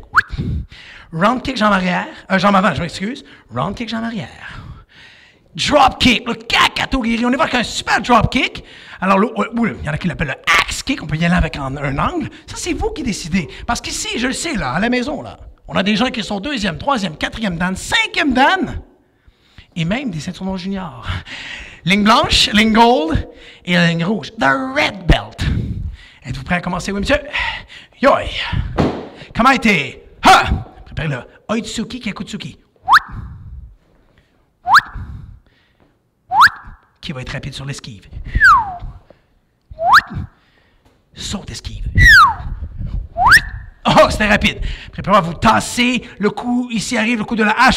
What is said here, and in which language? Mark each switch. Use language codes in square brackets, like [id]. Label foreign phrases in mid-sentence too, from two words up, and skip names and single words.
[en] Round kick, [fr] jambe arrière. Jambe avant, je m'excuse. [en] Round kick, [fr] jambe arrière. [en] Drop kick, [fr] le Kakatogiri. On y va avec un super [en] drop kick. [fr] Alors, il y en a qui l'appellent le [en] axe kick. [fr] On peut y aller avec un angle. Ça, c'est vous qui décidez. Parce qu'ici, je le sais, là, à la maison, là, on a des gens qui sont 2e, 3e, 4e dan, 5e dan. Et même des ceintures noirs juniors. Ligne blanche, ligne gold et la ligne rouge. [en] The red belt. [fr] Êtes-vous prêts à commencer, oui, monsieur? [ja] Yoi! Kamaite! Ha! [fr] Préparez-le. [ja] Oitsuki, Kekutsuki. [fr] Qui va être rapide sur l'esquive. Saute esquive. Oh, c'était rapide. Préparez-vous à vous tasser. Le coup, ici arrive le coup de la hache.